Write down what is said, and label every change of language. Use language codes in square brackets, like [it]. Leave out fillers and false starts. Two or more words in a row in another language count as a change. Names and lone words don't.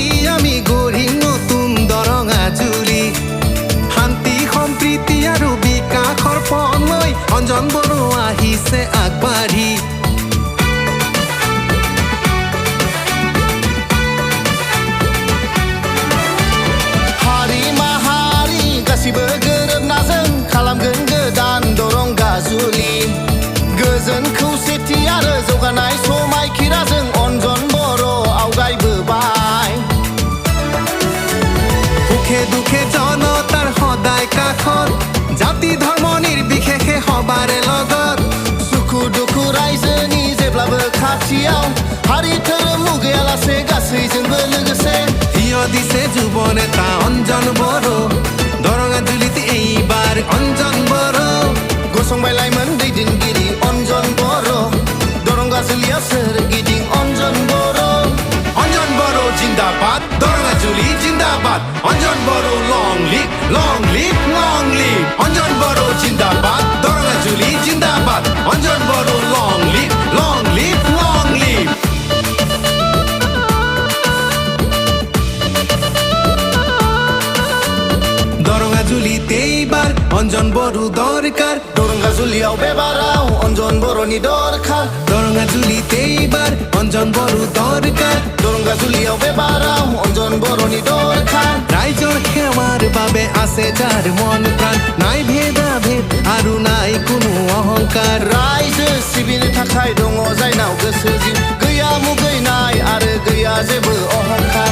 [as] আমি গড়ি নতুন দরঙ্গা জুলি শান্তি সম্প্ৰীতি আৰু বিকাশৰ পথ লৈ অঞ্জন বড় আহিছে আগবাঢ়ি [brx] हारि माहारि गासिबो गोरोबना जों खालामगोन गोदान दरंगा जुलि गोजोन खौसेथि आरो जौगानाय समायखिराजों अञ्जन बर' आवगायबोबाय [as] সুখে দুখে জনতাৰ সদায় কাষত জাতি ধৰ্ম নিৰ্বিশেষে সবাৰে লগত [brx] सुखु दुखु रायजोनि जेब्लाबो खाथियाव हारि धोरोम मुगैयालासे गासैजोंबो लोगोसे [as] থিয় দিছে যুৱ নেতা অঞ্জন বড় দৰঙা জুলিতে এইবাৰ অঞ্জন বড় [brx] गसंबाय लाइमोन दैदेनगिरि अञ्जन बर' दरंगा जुलियाव सोरगिदिं अञ्जन बर' [as] অঞ্জন বড় জিন্দাবাদ দরঙ্গা জুলি জিন্দাবাদ অঞ্জন বড় [en] long live long live long live [as] অঞ্জন বড় জিন্দাবাদ দরঙ্গা জুলি জিন্দাবাদ অঞ্জন বড় [en] long live long live long live [as] দরঙ্গা জুলিতে এইবার অঞ্জন বড় দরকার [brx] दरंगा जुलियाव बेबाराव अञ्जन बर'नि दरखार [as] দরঙ্গা জুলিতে এইবার অঞ্জন বড় দরকার [brx] दरंगा जुलियाव बेबाराव अञ्जन बर'नि दरखार [as] রাইজৰ সেৱাৰ বাবে আছে যাৰ মন প্ৰাণ নাই ভেদাভেদ আৰু নাই কোনো অহংকাৰ [brx] रायजो सिबिनो थाखाय दङ जायनाव गोसो जिं गैया मुगैनाय आरो गैया जेबो अहंकार